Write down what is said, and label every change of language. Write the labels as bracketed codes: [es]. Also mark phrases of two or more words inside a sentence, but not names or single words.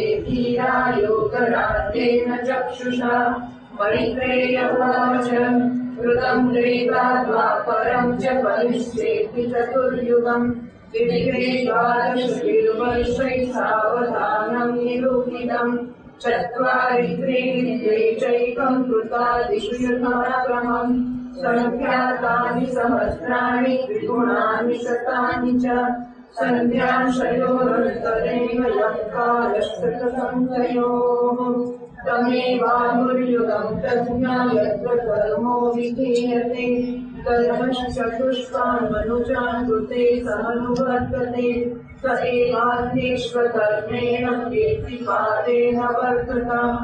[sa] ધીરા યોગરાજેન ચક્ષુષા મૈત્રેય ઉવાચ કૃतं ત્રેતા દ્વાપરં ચ પરિશ્ચેતિ ચતુર્યુગં વિવિધે દ્વાદશૈર્વર્ષૈः સાવધાनं નિરૂપિतं ચત્વાरि ત્રીणि चैकं कृतादिषु यथाक्रमम् संख्यातानि सहस्राणि त्रिगुणानि शतानि च सन्ध्याशयोरन्तरेण यः कालस्ततसंख्ययोः तमेवाहुर्युगं तज्ज्ञा यत्र कर्मो विधीयते कर्मश्चतुष्कान् मनुजान् कृते समनुवर्तते स एवाध्येष्वधर्मेण कीर्तिपादेन वर्तता